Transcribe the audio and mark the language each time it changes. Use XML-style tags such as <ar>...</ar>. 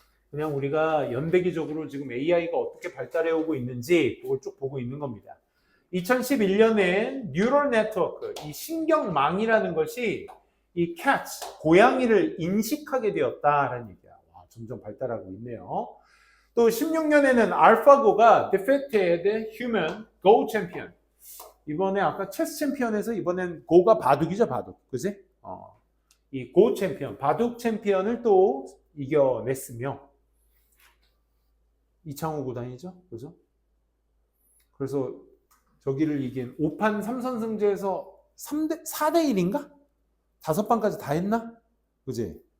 <ko>그냥 우리가 연대기적으로 지금 AI가 어떻게 발달해 오고 있는지 그걸 쭉 보고 있는 겁니다. 2011년에 뉴럴 네트워크, 이 신경망이라는 것이 이 cats, 고양이를 인식하게 되었다라는 얘기야. 와, 점점 발달하고 있네요. 또 16년에는 알파고가</ko> <en>defeated human go champion.</en> <ko>이번에 아까 체스 챔피언에서 이번엔 고가 바둑이죠, 바둑. 그지? 이 고 챔피언, 바둑 챔피언을 또 이겨냈으며 이창호 구단이죠. 그죠? 그래서 저기를 이긴 5판 3선승제에서 4대 1인가? 5판까지 다 했나? 그지?</ko>